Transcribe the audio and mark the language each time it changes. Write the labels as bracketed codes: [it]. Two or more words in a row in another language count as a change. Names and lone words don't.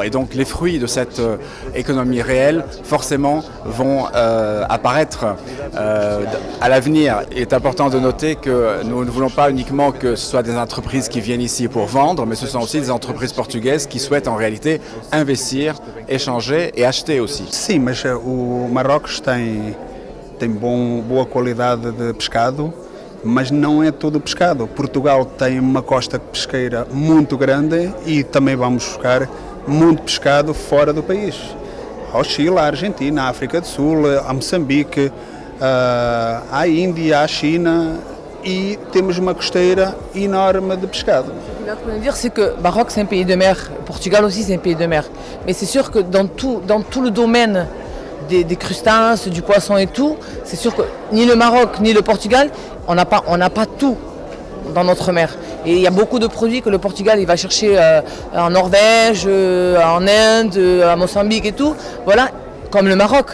[fr] Et donc les fruits de cette économie réelle forcément vont apparaître à l'avenir. Il est important de noter que nous ne voulons pas uniquement que ce soit des entreprises qui viennent ici pour vendre, mais ce sont aussi des entreprises portugaises qui souhaitent en réalité investir, échanger et acheter aussi. [pt] Sim, mas o Marrocos tem boa qualidade de pescado, mas não é todo pescado. Portugal tem uma costa pesqueira muito grande e também vamos buscar muito pescado fora do país. Ao Chile, à Argentina, à África do Sul, a Moçambique, à Índia, à China e temos uma costeira enorme de pescado. [fr] Ce que je veux dire, c'est que Maroc, c'est un pays de mer, Portugal aussi, c'est un pays de mer. Mais c'est sûr que dans tout le domaine des crustacés, du poisson et tout, c'est sûr que ni le Maroc ni le Portugal, on n'a pas tout dans notre mer. Et il y a beaucoup de produits que le Portugal il va chercher en Norvège, en Inde, à Mozambique et tout, voilà, comme le Maroc.